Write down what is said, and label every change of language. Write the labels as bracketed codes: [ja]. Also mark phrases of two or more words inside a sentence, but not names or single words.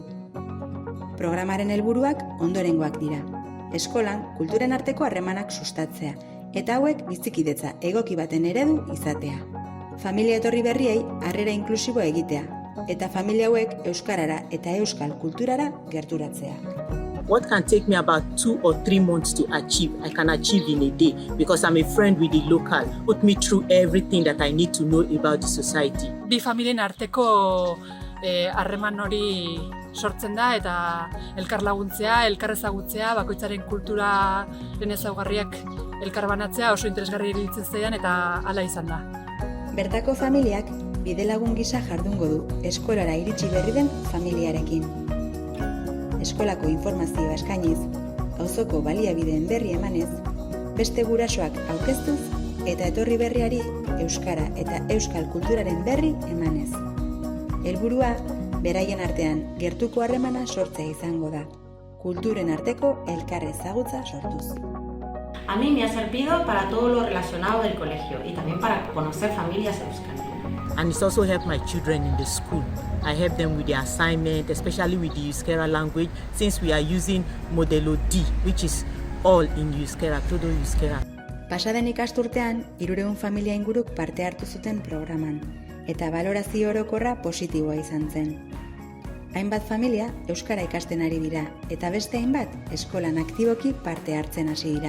[eu] Programaren helburuak ondorengoak dira. Eskolan kulturen arteko harremanak sustatzea eta hauek bizikidetza egoki baten eredu izatea. Familia etorri berriei harrera inklusibo egitea eta familia hauek euskarara eta euskal kulturara gerturatzea. [en] What can take me about 2 or 3 months to achieve, I can achieve in a day because I'm a friend with the local. Put me through everything that I need to know about the society. [eu] Bi familien arteko harreman hori sortzen da eta elkar laguntzea, elkar ezagutzea, bakoitzaren kulturaren ezaugarriak elkar banatzea oso interesgarri iruditzen zaidan eta hala izan da. Bertako familiak bidelagun gisa jardungo du eskolara iritsi berri den familiarekin. Eskolako informazioa eskainiz, auzoko baliabideen berri emanez, beste gurasoak aurkeztuz eta etorri berriari euskara eta euskal kulturaren berri emanez. Helburua, beraien artean gertuko harremana sortzea izango da, kulturen arteko elkar ezagutza sortuz. [es] A mí me ha servido para todo lo relacionado del colegio y también para conocer familias euskaldunas. [en] And it's also helped my children in the school. I help them with their assignment, especially with the Euskera language, since we are using Modelo D, which is all in Euskera, [es] todo Euskera. [eu] Pasaden ikasturtean, 300 familia inguruk parte hartu zuten programan, eta balorazio orokorra positiboa izan zen. Hainbat familia euskara ikasten ari dira, eta beste hainbat eskolan aktiboki parte hartzen hasi dira.